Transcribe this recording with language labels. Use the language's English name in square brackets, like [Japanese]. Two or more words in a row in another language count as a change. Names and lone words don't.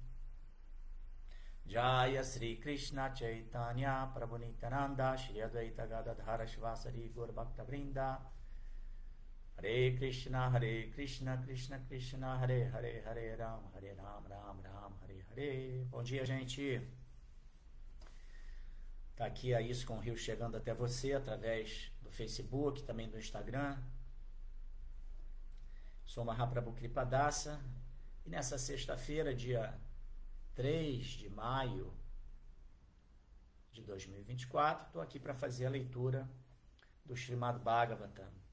[Sanskrit] Jaya Sri Krishna Chaitanya Prabhu Nityananda Shri Advaita Gadadhara Shivasari Gaura Bhakta Vrinda Hare Krishna Krishna Krishna Hare Hare Hare Ram Ram Hare Hare. [Portuguese] Bom dia, gente. Tá aqui a Isso com o Rio chegando até você através do Facebook, também do Instagram. Sou Mahaprabhu Kripadasa e nessa sexta-feira, dia 3 de maio de 2024, estou aqui para fazer a leitura do Srimad Bhagavatam.